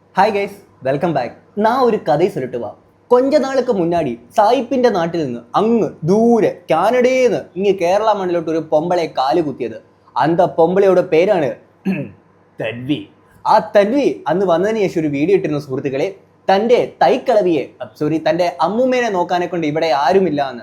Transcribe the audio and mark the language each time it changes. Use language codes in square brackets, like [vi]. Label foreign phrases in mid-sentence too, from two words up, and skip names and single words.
[en] hi guys, welcome back. [ta] நான் ஒரு கதை சொல்லட்டுவா. கொஞ்ச நாளுக்கு முன்னாடி [ml] സായിപ്പിന്റെ നാട്ടിൽ നിന്ന് അങ്ങ് ദൂരെ കാനഡയിൽ നിന്ന് ഇങ്ങ് കേരള മണ്ണിലോട്ട് ഒരു പൊമ്പളെ കാല് കുത്തിയത്. അന്ത പൊമ്പളയുടെ പേരാണ് തൻവി. ആ തൻവി അന്ന് വന്നതിന് ശേഷം ഒരു വീഡിയോ ഇട്ടിരുന്ന സുഹൃത്തുക്കളെ, തൻ്റെ തൈക്കളവിയെ തൻ്റെ അമ്മൂമ്മേനെ നോക്കാനെ കൊണ്ട് ഇവിടെ ആരുമില്ല എന്ന്.